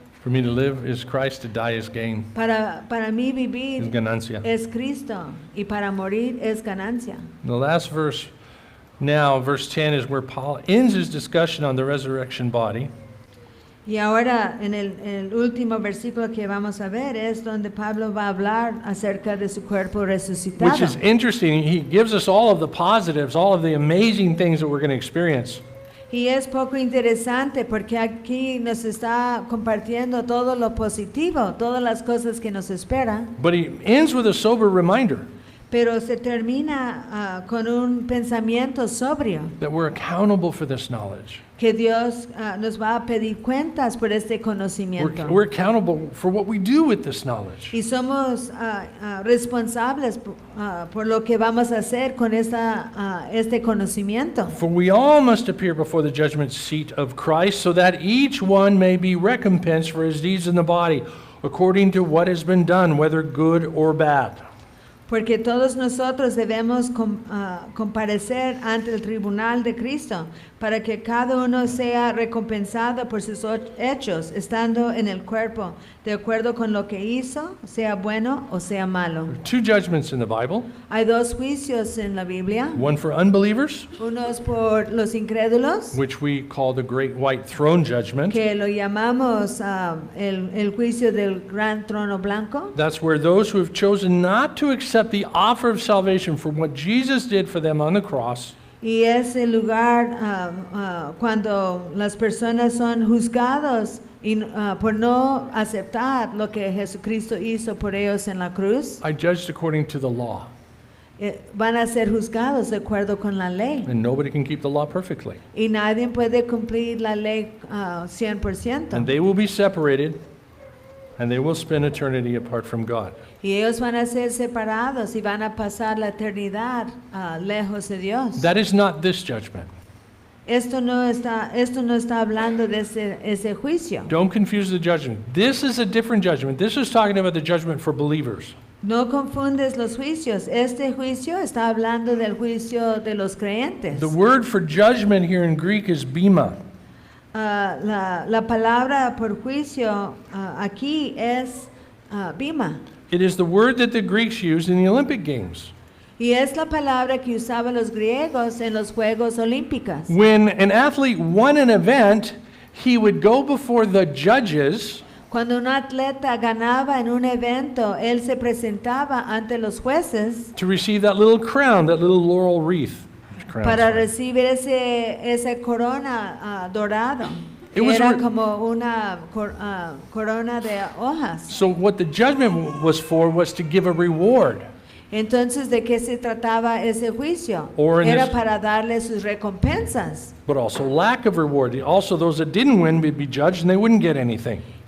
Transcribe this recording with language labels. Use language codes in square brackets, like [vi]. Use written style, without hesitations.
[en] For me to live is Christ, to die is gain. [es] Para mí [en] Is [es] vivir ganancia. es Cristo y para morir es ganancia. [en] The last verse now, verse 10, is where Paul ends his discussion on the resurrection body. [es] Y ahora en el último versículo que vamos a ver es donde Pablo va a hablar acerca de su cuerpo resucitado. [en] Which is interesting. He gives us all of the positives, all of the amazing things that we're going to experience. [es] Y es poco interesante porque aquí nos está compartiendo todo lo positivo, todas las cosas que nos esperan, [en] But he ends with a sober reminder [es] pero se termina con un pensamiento sobrio, [en] that we're accountable for this knowledge. [es] que Dios nos va a pedir cuentas por este conocimiento. [en] We're accountable for what we do with this knowledge. [es] Y somos responsables por lo que vamos a hacer con este conocimiento. [en] For we all must appear before the judgment seat of Christ, so that each one may be recompensed for his deeds in the body, according to what has been done, whether good or bad. [es] Porque todos nosotros debemos comparecer ante el tribunal de Cristo para que cada uno sea recompensado por sus hechos, estando en el cuerpo, de acuerdo con lo que hizo, sea bueno o sea malo. [en] Two judgments in the Bible, [es] Hay dos juicios en la Biblia, [en] one for unbelievers, [es] unos por los incrédulos, [en] which we call the great white throne judgment. [es] que lo llamamos el juicio del gran trono blanco. [en] That's where those who have chosen not to accept the offer of salvation for what Jesus did for them on the cross [es] Y es el lugar cuando las personas son juzgados por no aceptar lo que Jesucristo hizo por ellos en la cruz. [en] I judged according to the law. [es] van a ser juzgados de acuerdo con la ley. [en] And nobody can keep the law perfectly. [es] Y nadie puede cumplir la ley 100%. [en] And they will be separated, and they will spend eternity apart from God. [es] Y ellos van a ser separados y van a pasar la eternidad lejos de Dios. [en] That is not this judgment. [es] Esto no está hablando de ese juicio. [en] Don't confuse the judgment. This is a different judgment. This is talking about the judgment for believers. [es] No confundes los juicios. Este juicio está hablando del juicio de los creyentes. [en] The word for judgment here in Greek is bema. [es] La palabra por juicio aquí es bima. [en] It is the word that the Greeks used in the Olympic Games. [es] Y es la palabra que usaban los griegos en los Juegos Olímpicos. [en] When an athlete won an event, he would go before the judges. [es] Cuando un atleta ganaba en un evento, él se presentaba ante los jueces [en] To receive that little crown, that little laurel wreath. [es] para recibir esa corona dorado. [en] It was [es] Era re- como una corona de hojas. [en] So what the judgment was for was to give a reward. [es] Entonces, ¿de qué se trataba ese juicio? [en] Or in [es] Era [en] this- [es] para darle sus recompensas. [en] But also lack of reward. Also, those that didn't win would be judged and they wouldn't get anything.